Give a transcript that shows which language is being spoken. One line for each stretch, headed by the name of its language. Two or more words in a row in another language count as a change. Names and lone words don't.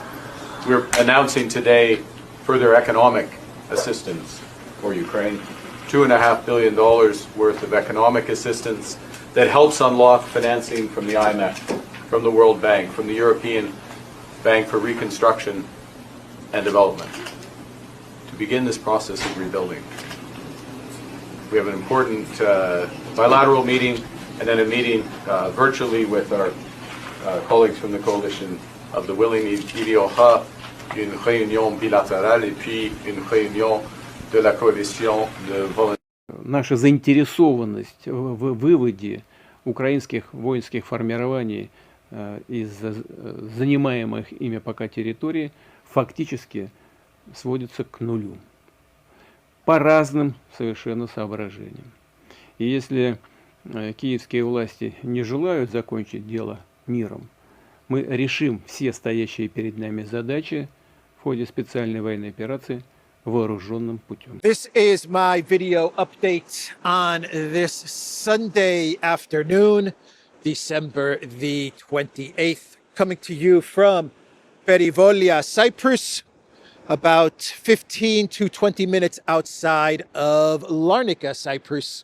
English: We're announcing today further economic assistance for Ukraine, $2.5 billion worth of economic assistance that helps unlock financing from the IMF, from the World Bank, from the European Bank for Reconstruction and Development, to begin this process of rebuilding. We have an important bilateral meeting and then a meeting virtually with our colleagues from the coalition of the willing.
French: Il y aura une réunion bilatérale et puis une réunion de la coalition de volontaires.
Russian: Наша заинтересованность в выводе украинских воинских формирований из занимаемых ими пока территорий фактически сводится к нулю. По разным совершенно соображениям. И если киевские власти не желают закончить дело миром, мы решим все стоящие перед нами задачи в ходе специальной военной операции вооруженным путем.
English: This is my video update on this Sunday afternoon, December the 28th, coming to you from Perivolia, Cyprus, about 15 to 20 minutes outside of Larnaca, Cyprus.